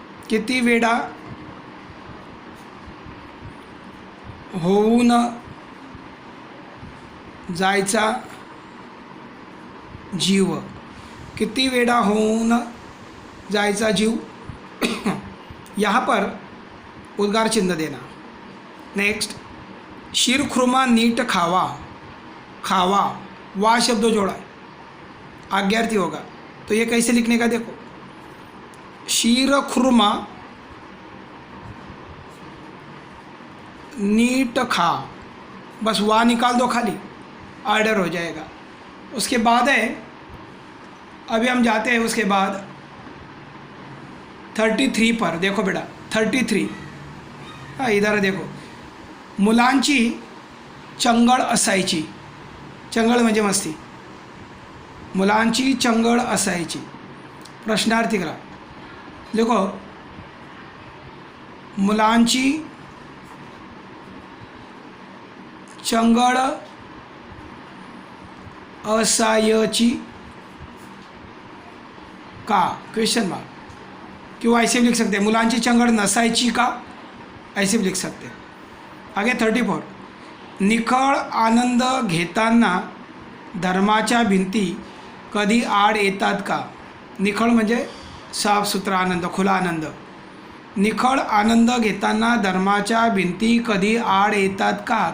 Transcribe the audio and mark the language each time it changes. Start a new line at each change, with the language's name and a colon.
Marathi: किती वेडा होऊन जायचा जीव. किती वेडा होऊन जायचा जीव.
Hindi: यहाँ पर उद्गार चिन्ह देना.
Marathi: नेक्स्ट, शीरखुरमा नीट खावा.
Hindi: खावा, वा शब्द जोड़ा है, आज्ञार्थी होगा. तो ये कैसे लिखने का देखो.
Marathi: शीरखुरमा नीट खा.
Hindi: बस वा निकाल दो खाली, ऑर्डर हो जाएगा. उसके बाद है, अभी हम जाते हैं उसके बाद 33 पर. देखो बेटा 33. हाँ, इधर देखो.
Marathi: मुलांची चंगळ असायची. चंगळ म्हणजे मस्ती. मुलांची चंगळ असायची. प्रश्नार्थी करा. देखो, मुलांची चंगळ असायची का.
English: Question mark.
Hindi: किंवा ऐसे भी लिख सकते हैं,
Marathi: मुलांची चंगळ नसायची का,
Hindi: ऐसे भी लिख सकते हैं. आगे 34.
Marathi: निखळ आनंद घेताना धर्माच्या भिंती कधी आड येतात का. निखळ म्हणजे साफसुथरा आनंद, खुला आनंद. निखळ आनंद घेताना धर्माच्या भिंती कधी आड येतात का.